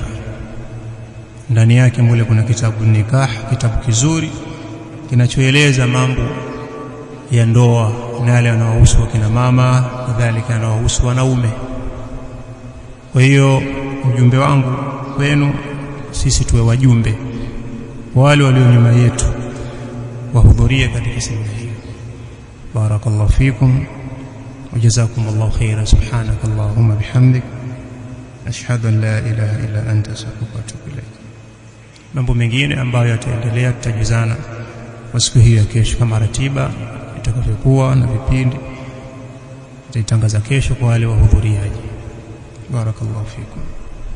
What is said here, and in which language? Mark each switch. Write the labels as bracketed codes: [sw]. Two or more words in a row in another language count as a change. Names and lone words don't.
[sw] Ndani yake mule kuna kitabu nikah, kitabu kizuri kinachoeleza mambo ya ndoa na yale yanayohusu kina mama, kadhalika yanayohusu wanaume. Kwa hiyo ujumbe wangu kwenu sisi tuwe wajumbe, wale walio nyuma yetu wahudhurie katika semina hii. [ar] بارك الله فيكم وجزاكم الله خيرا. سبحانك اللهم وبحمدك أشهد أن لا إله إلا أنت أستغفرك وأتوب إليك. [sw] Mambo mengine ambayo yataendelea tutajuzana kwa siku hii ya kesho, kama ratiba itakavyokuwa na vipindi tutaitangaza kesho kwa wale wahudhuriaji. [ar] بارك الله فيكم.